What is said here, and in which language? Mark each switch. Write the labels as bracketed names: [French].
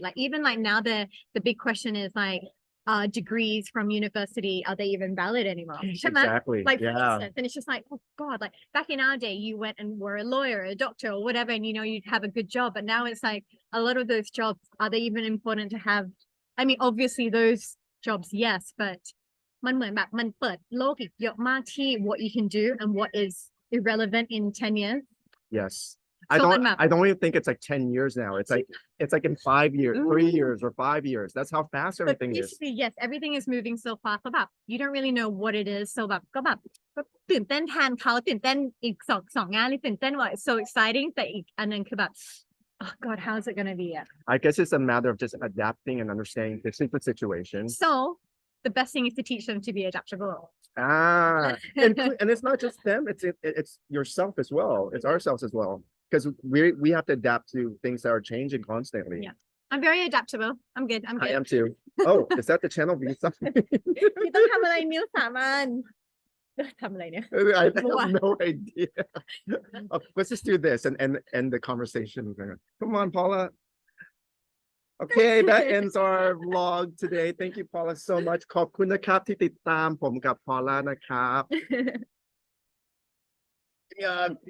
[English] Like even like now the big question is like degrees from university, are they even valid anymore? Exactly. Like for Yeah. instance, and it's just like, oh God, like back in our day you went and were a lawyer, a doctor or whatever, and you know you'd have a good job, but now it's like a lot of those jobs, are they even important to have? I mean, obviously those jobs, yes, but [Thai] มันเหมือนแบบมันเปิดโลกอีกเยอะมากที่ [English] what you can do and what is irrelevant in 10 years. Yes. So I don't even think it's like 10 years now. It's like in 5 years, 3 years or 5 years. That's how fast everything is. Yes, everything is moving so fast. [Thai] แบบ [English] you don't really know what it is. [Thai] So แบบก็แบบตื่นเต้นแทนเขาตื่นเต้นอีกสองงานเลยตื่นเต้นว่า [English] it's so exciting [Thai] แต่อีกอันนึงคือแบบ [English] oh God, how is it going to be? I guess it's a matter of just adapting and understanding the different situations. So the best thing is to teach them to be adaptable. And it's not just them, it's yourself as well. It's ourselves as well. Because we have to adapt to things that are changing constantly. Yeah. I'm very adaptable. I'm good. I am too. Oh, is that the channel? [Thai] พี่ต้องทำอะไรนิ้วสามอันทำอะไรเนี่ย [English] I have no idea. Let's just do this and end the conversation. Come on, Paula. Okay, that ends our vlog today. Thank you, Paula, so much. [Thai] ขอบคุณนะครับที่ติดตามผมกับ Paula นะครับ [English] Yeah.